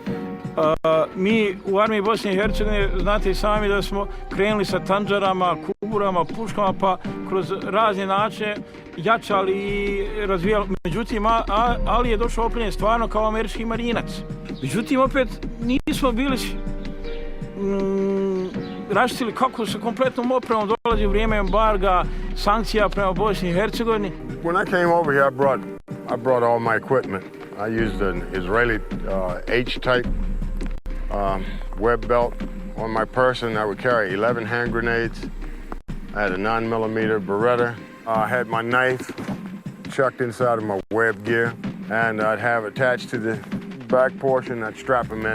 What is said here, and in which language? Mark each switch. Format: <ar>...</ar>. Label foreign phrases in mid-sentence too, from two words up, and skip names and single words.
<bs>Mi u armiji Bosne i Hercegovine znate i sami da smo krenuli sa tandžarama, kuburama, puškama, pa kroz razne načine jačali i razvijali. Međutim, Ali je došao opremljen stvarno kao američki marinac. Međutim, opet nismo bili raštili kako sa kompletnom opremom dolazi u vrijeme embarga, sankcija prema Bosni i Hercegovini.</bs> <en>When I came over here, I brought all my equipment. I used an Israeli H-type web belt on my person. I would carry 11 hand grenades. I had a 9mm Beretta. I had my knife chucked inside of my web gear, and I'd have attached to the back portion, I'd strap them in.</en>